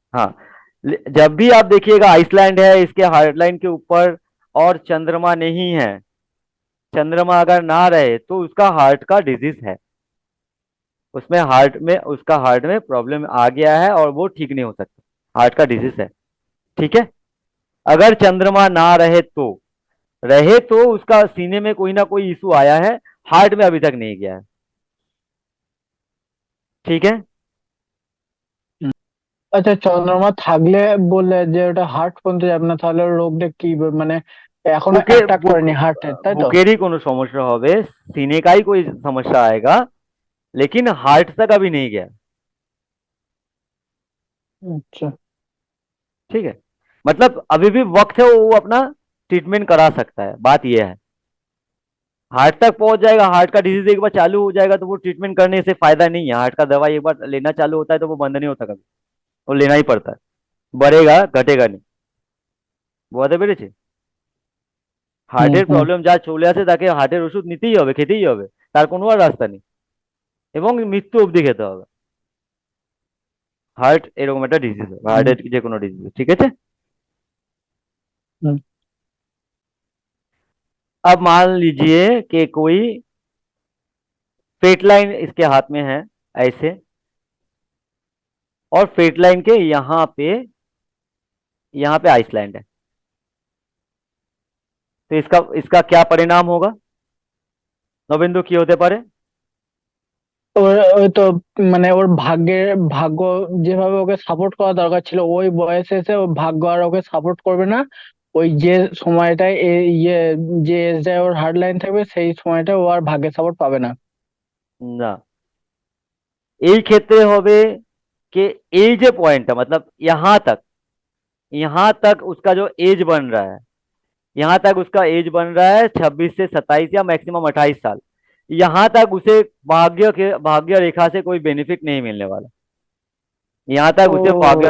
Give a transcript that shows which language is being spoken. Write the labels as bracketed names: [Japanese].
[Hindi] हाँ, जब भी आप देखिएगा आइसलैंड है, इसके हार्डलाइन के ऊपर और चंद्रमा नहीं है, चंद्रमा अगर ना रहे तो उसका हार्ट का डिजीज है, उसमें हार्ट में, उसका हार्ट में प्रॉब्लम आ गया है और वो ठीक नहीं हो सकता, हार्ट का डिजीज है। ठीक है, अगर चंद्रमा ना रहे तो, रहे तो उसका सीने में कोई ना कोई इशू आया है, हार्ट में अभी तक नहीं गया है। ठीक है। [Bangla] আচ্ছা, চন্দ্রমা থাকলে বললে যে ওটা হার্ট পর্যন্ত যাবে না, তাহলে ওর রোগটা কি মানে এখনো বুকে অ্যাটাক বুক করেনি হার্টের, তাই তো? বুকেরই কোনো সমস্যা হবে, [Hindi] सीने का ही कोई समस्या आएगा, लेकिन हार्ट तक अभी नहीं गया। [Bangla] আচ্ছা। [Hindi] ठीक है, मतलब अभी भी वक्त है, वो अपना ट्रीटमेंट करा सकता है, बात ये है। हार्ट तक पहुंच जाएगा, हार्ट का डिजीज एक बार चालू हो जाएगा तो वो ट्रीटमेंट करने से फायदा नहीं है, हार्ट का दवाई एक बार लेना चालू होता है तो वो बंद नहीं होता कभी, वो लेना ही पड़ता है, बढ़ेगा घटेगा नहीं। [Bangla] বুঝতে পেরেছি? হুম হার্টের হুম। প্রবলেম যা চলে আসে তাকে হার্টের ওষুধ নিতেই হবে, খেতেই হবে, তার কোনো আর রাস্তা নেই, এবং মৃত্যু অবধি খেতে হবে। হার্ট এরকম একটা ডিজিজ, হুম হার্টের যে কোনো ডিজিজ। ঠিক আছে, হুম। [Hindi] अब मान लीजिए कि कोई फेट लाइन इसके हाथ में है ऐसे, और फेट लाइन के यहाँ पे आइसलैंड है, तो इसका इसका क्या परिणाम होगा নবেন্দু, [Bangla] কি হতে পারে? ওর ওই তো মানে ওর ভাগ্য যেভাবে ওকে সাপোর্ট করা দরকার ছিল ওই বয়সে এসে ওর ভাগ্য আর ওকে সাপোর্ট করবে না। ওই যে সময়টায় ইয়ে যে এজটায় ওর হার্ড লাইন থাকবে সেই সময়টা ও আর ভাগ্যের সাপোর্ট পাবে না। না, এই ক্ষেত্রে হবে [Hindi] कि [Bangla] এই যে পয়েন্টটা, [Hindi] मतलब यहाँ तक उसका जो एज बन रहा है, यहाँ तक उसका एज बन रहा है 26 से 27 या मैक्सिमम 28 साल, यहाँ तक उसे भाग्य रेखा से कोई बेनिफिट नहीं मिलने वाला, यहाँ तक उसे भाग्य